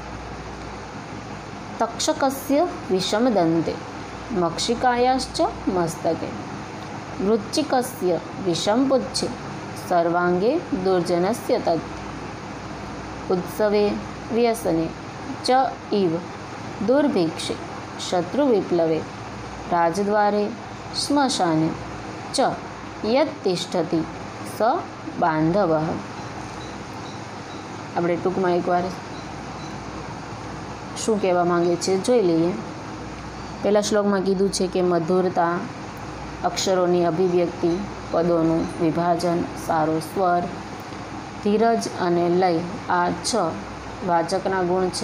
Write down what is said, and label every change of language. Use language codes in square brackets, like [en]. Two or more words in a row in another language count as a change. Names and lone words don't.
[sa] तक्षकस्य विषं दन्ते मक्षिकायाश्च मस्तके वृश्चिकस्य विषं पुच्छे सर्वाङ्गे दुर्जनस्य तत् उत्सवे व्यसने च इव दुर्भिक्षे शत्रुविप्लवे राजद्वारे श्मशाने च यत् तिष्ठति स बान्धवः। [gu] આપણે ટૂંકમાં એકવાર શું કહેવા માંગે છે જોઈ લઈએ। પહેલા શ્લોકમાં કીધું છે કે મધુરતા, અક્ષરોની અભિવ્યક્તિ, પદોનું વિભાજન, સારો સ્વર, ધીરજ અને લય આ 6 વાચકના ગુણ છે।